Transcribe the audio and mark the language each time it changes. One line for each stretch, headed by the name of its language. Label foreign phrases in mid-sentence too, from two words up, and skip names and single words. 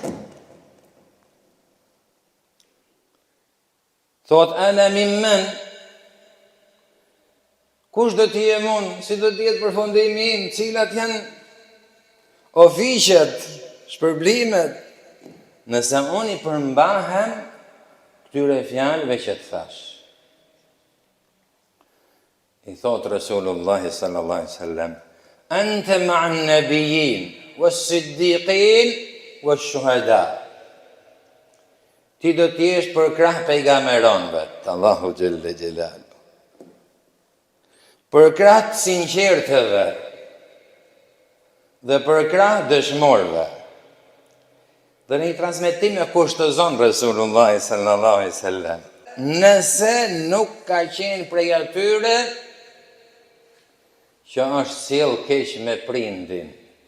Albanian: Thot,
Arabic: أنا ممن,
Albanian: kush do t'i jem unë, si do t'jetë përfundimi im, cilat janë ofiqet, shpërblimet, nëse unë i përmbahem këtyre fjalëve që të thash. I thot
Arabic: رسول الله صلى الله عليه وسلم أنت مع النبيين والصديقين والشهداء.
Albanian: Ti do t'jesh për krah pejgamberonëve,
Arabic: الله جل جلاله,
Albanian: për krah të sinqertëve dhe për krah dëshmorëve. Dhe në një transmetim e kushtozon
Arabic: رسول الله صلى الله عليه وسلم:
Albanian: nëse nuk ka qenë prej atyre që është sjell keq me prindin,